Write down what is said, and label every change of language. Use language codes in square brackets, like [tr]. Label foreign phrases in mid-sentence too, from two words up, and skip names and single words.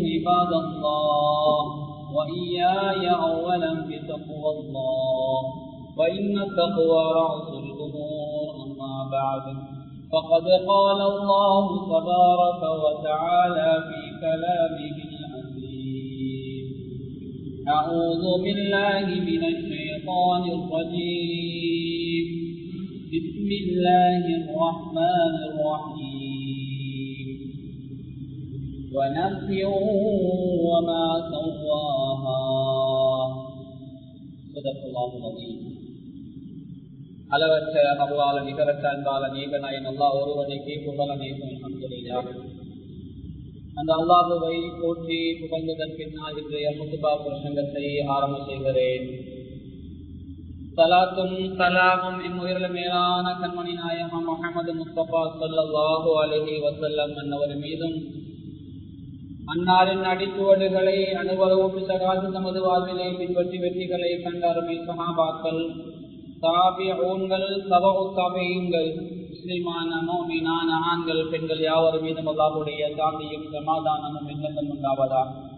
[ar] عباد الله وإياي أولا بتقوى الله وإن التقوى رأس الأمور أما بعد فقد قال الله تبارك وتعالى في كلامه العزيز أعوذ بالله من الشيطان الرجيم بسم الله الرحمن الرحيم ونفس وما سواها صدق الله العظيم [ta] அளவற்ற அருளாளன் நிகரற்ற அன்பாளன் ஏகநாயன் அல்லாஹ் ஒருவனுக்கு புகழ் அனைத்தும் அல்ஹம்துலில்லாஹ். அந்த அல்லாஹுவை போற்றி புகழ்ந்ததன் பின்னால் இன்றைய குத்பா பிரசங்கத்தை ஆரம்ப செய்கிறேன். ஸலாத்தும் ஸலாமும் இம்முயிரில் மேலான கண்மணி நாயகம் முஹம்மது முஸ்தபா [ar] صلى الله عليه وسلم [ta] அன்னவர் மீதும் அன்னாரின் அடிச்சுவடுகளை அனுபவம் பிசகாது நமது வாழ்விலை பின்பற்றி வெற்றிகளை கண்ட அருமை சஹாபாக்கள் தாபிஊன்கள் தபஉ தாபிஈன்கள் முஸ்லிமான முஃமினான ஆண்கள் பெண்கள் யாவர் மீதும் அல்லாஹ்வுடைய சாந்தியும் சமாதானமும் என்றென்றும் உண்டாவதாக.